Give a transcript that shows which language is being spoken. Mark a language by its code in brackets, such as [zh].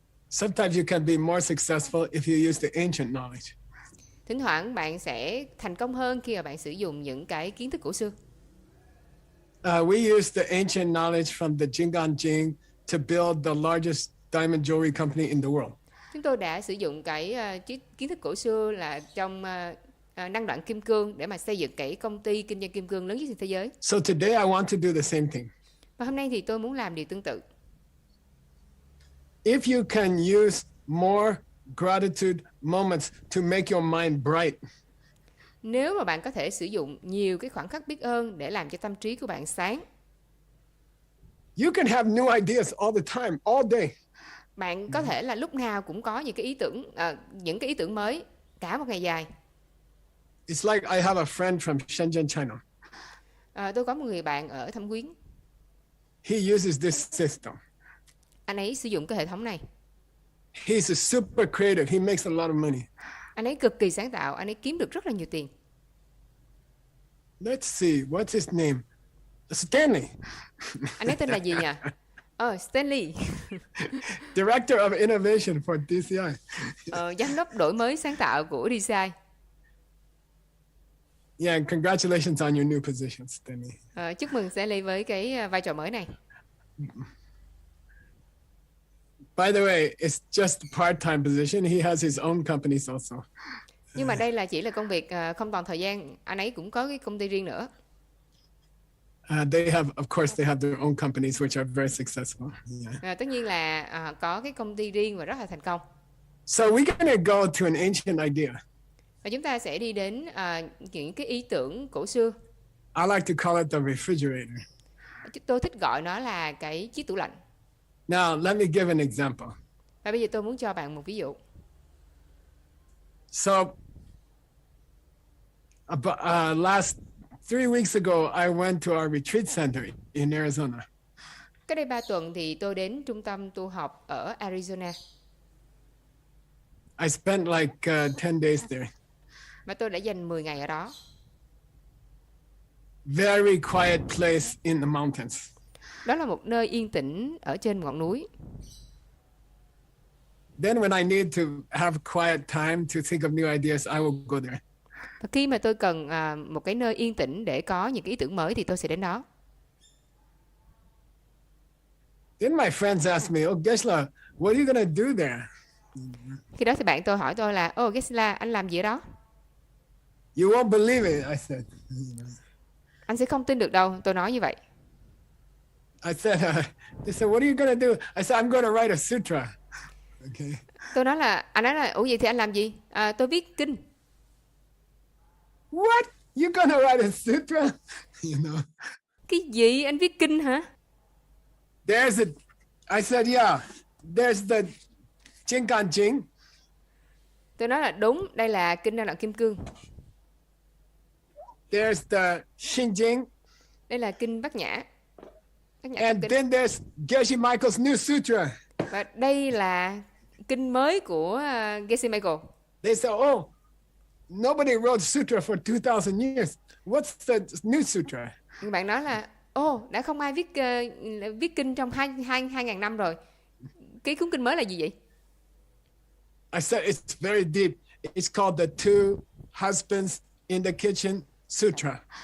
[en] Sometimes you can be more successful if you use the ancient knowledge. [vi] Thỉnh thoảng bạn sẽ thành công hơn khi mà bạn sử dụng những cái kiến thức cổ xưa. [en] We use the ancient knowledge from the Jingan Jing to build the largest diamond jewelry company in the world. [vi] Chúng tôi đã sử dụng cái kiến thức cổ xưa là trong năng đoạn kim cương để mà xây dựng cái công ty kinh doanh kim cương lớn nhất trên thế giới. [en] So today I want to do the same thing. [vi] Và hôm nay thì tôi muốn làm điều tương tự. [en] If you can use more gratitude moments to make your mind bright. [vi] Nếu mà bạn có thể sử dụng nhiều cái khoảnh khắc biết ơn để làm cho tâm trí của bạn sáng. [en] You can have new ideas all the time, all day. [vi] Bạn có thể là lúc nào cũng có những cái ý tưởng mới cả một ngày dài. [en] It's like I have a friend from Shenzhen, China. [vi] Tôi có một người bạn ở Thâm Quyến. [en] He uses this system. [vi] Anh ấy sử dụng cái hệ thống này. [en] He's a super creative. He makes a lot of money. [vi] Anh ấy cực kỳ sáng tạo, anh ấy kiếm được rất là nhiều tiền. [en] Let's see, what's his name? Stanley. [vi] Anh ấy tên là gì nhỉ? Stanley. [en] Director of Innovation for DCI. [vi] Giám đốc đổi mới sáng tạo của DCI. [en] Yeah, and congratulations on your new position, Stanley. [vi] Chúc mừng Stanley với cái vai trò mới này. [en] By the way, it's just a part-time position. He has his own companies also. [vi] Nhưng mà đây là chỉ là công việc không toàn thời gian. Anh ấy cũng có cái công ty riêng nữa. [en] They have, of course, they have their own companies which are very successful. Yeah. [vi] Tất nhiên là có cái công ty riêng và rất là thành công. [en] So we're going to go to an ancient idea. [vi] Và chúng ta sẽ đi đến những cái ý tưởng cổ xưa. [en] I like to call it the refrigerator. [vi] Tôi thích gọi nó là cái chiếc tủ lạnh. [en] Now, let me give an example. [vi] Và bây giờ tôi muốn cho bạn một ví dụ. [en] So, last 3 weeks ago, I went to our retreat center in Arizona. [vi] Cách đây 3 tuần thì tôi đến trung tâm tu học ở Arizona. [en] I spent like 10 days there. [vi] Mà tôi đã dành 10 ngày ở đó. [en] Very quiet place in the mountains. [vi] Đó là một nơi yên tĩnh ở trên ngọn núi. [en] Then when I need to have quiet time to think of new ideas, I will go there. [vi] Và khi mà tôi cần một cái nơi yên tĩnh để có những cái ý tưởng mới thì tôi sẽ đến đó. [en] Then my friends asked me, "Oh, Gesla, what are you gonna do there?" [vi] Khi đó thì bạn tôi hỏi tôi là, Gesla, anh làm gì ở đó? [en] You won't believe it, I said. [vi] Anh sẽ không tin được đâu, tôi nói như vậy. [en] I said, they said, what are you gonna do? I said, I'm gonna write a sutra. Okay. [vi] Tôi nói là, anh nói là, vậy thì anh làm gì? Tôi viết kinh. [en] What? You're gonna write a sutra? You know. [vi] Cái gì? Anh viết kinh hả? [en] I said, yeah. There's the Jinkan Jing. [vi] Tôi nói là đúng, đây là kinh Năng Lượng Kim Cương. [en] There's the Shinjing. [vi] Đây là kinh Bát Nhã. [en] And then there's Geshe Michael's new sutra. [vi] Và đây là kinh mới của Geshe Michael. [en] They said, oh, nobody wrote sutra for 2,000 years. What's the new sutra? [vi] Bạn nói là, đã không ai viết kinh trong 2.000 năm rồi. Cái cuốn kinh mới là gì vậy? [en] I said, it's very deep. It's called the Two Husbands in the Kitchen Sutra.